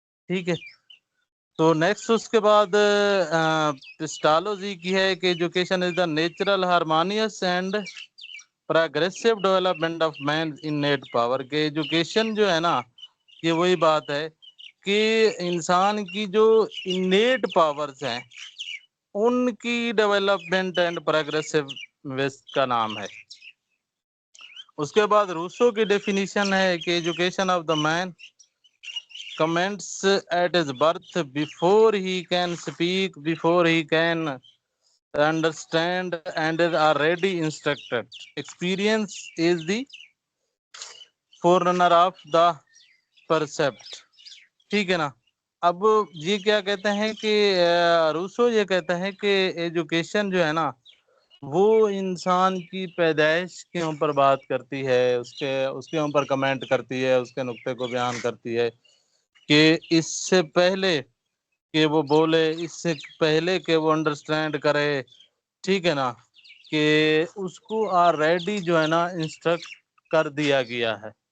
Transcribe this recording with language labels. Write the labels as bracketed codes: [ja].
[ur] ٹھیک ہے, تو نیکسٹ اس کے بعد پسٹالوجی کی ہے کہ [en] Education is the natural harmonious and progressive development of man innate power. [ur] کہ ایجوکیشن جو ہے نا یہ وہی بات ہے کہ انسان کی جو انیٹ پاورز ہیں ان کی [en] development and progressive [ur] کا نام ہے. اس کے بعد روسو کی ڈیفینیشن ہے کہ [en] Education of the man comments at his birth before he can speak, before he can understand and is already instructed. Experience is the forerunner of the percept. [ur] ٹھیک ہے نا, اب یہ کیا کہتے ہیں کہ روسو یہ کہتا ہے کہ ایجوکیشن جو ہے نا وہ انسان کی پیدائش کے اوپر بات کرتی ہے، اس کے اوپر کمنٹ کرتی ہے، اس کے نقطے کو بیان کرتی ہے کہ اس سے پہلے کہ وہ بولے، اس سے پہلے کہ وہ انڈرسٹینڈ کرے، ٹھیک ہے نا، کہ اس کو آلریڈی جو ہے نا انسٹرکٹ کر دیا گیا ہے،